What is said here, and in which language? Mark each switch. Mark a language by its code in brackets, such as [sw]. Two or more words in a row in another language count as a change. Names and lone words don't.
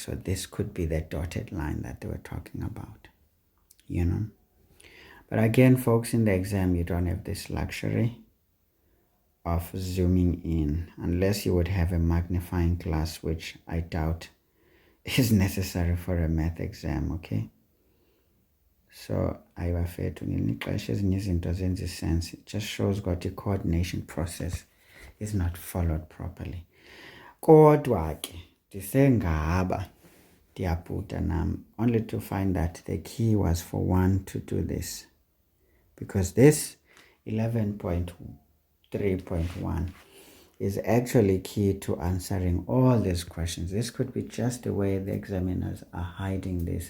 [en] So this could be the dotted line that they were talking about, But again, folks, in the exam, you don't have this luxury of zooming in, unless you would have a magnifying glass, which I doubt is necessary for a math exam, okay? [xh] So ayibafethu ngelinye ixesha ezinye izinto zenza sense. [en] It just shows that the coordination process is not followed properly. [xh] Kodwa ke ndisengaba ndiyabhuda nam, [en] only to find that the key was for one to do this, because this 11.3.1 is actually key to answering all these questions. This could be just the way the examiners are hiding this.